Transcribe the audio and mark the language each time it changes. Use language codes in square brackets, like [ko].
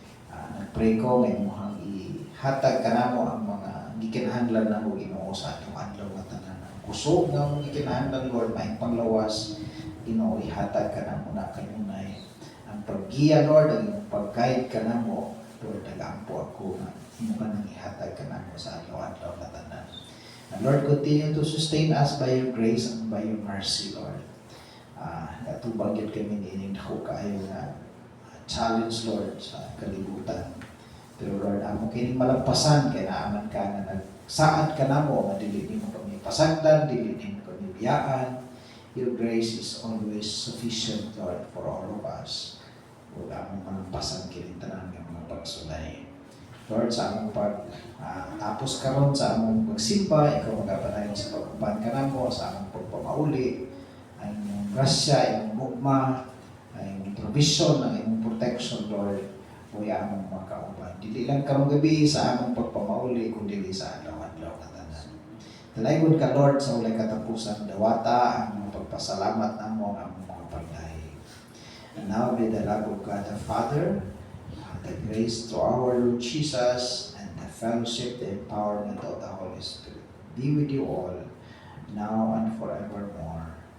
[ceb] Nagpray ko nga imong ihatag kanamo ang mga gikinahanglan namo Ginoo sa atong adlaw nga tanan. Kusog nga mong gikinahanglan Lord maing panglawas Ginoo ihatag kanamo na kanunay. Ang paggiya Lord, ang imong pag-guide kanamo Lord, nagampo ako nga imo kanang ihatag kanamo sa adlaw-adlaw nga tanan. [en] And Lord, continue to sustain us by your grace and by your mercy Lord. [ceb] Natubang yun kami niining dako kaayo nga challenge Lord sa kalibutan. Pero Lord, amo kining malampasan kay naaman ka nga nagsaad ka namo nga dili nimo kami pasagdan, dili nimo kami biyaan. [en] Your grace is always sufficient Lord for all of us. [ceb] Ug among malampasan kining tanan nga mga pagsulay. Lord, sa among tapos karon sa among pagsimba, ikaw magapanayon sa pag-uban ka namo, sa among pagpamauli, ang imong grasya, imong gugma, ang provision, ang imong protection, Lord, o among mga kauban. Dili lang karong gabi sa among pagpamauli, kundi sa adlaw-adlaw na tanan. Talaygod ka, Lord, sa ulay katapusan, dawata ang mga pagpasalamat namo ang mga pagdahi. [en] And now may the love of God the Father, the grace to our Lord Jesus, and the fellowship, the empowerment of the Holy Spirit be with you all, now and forevermore.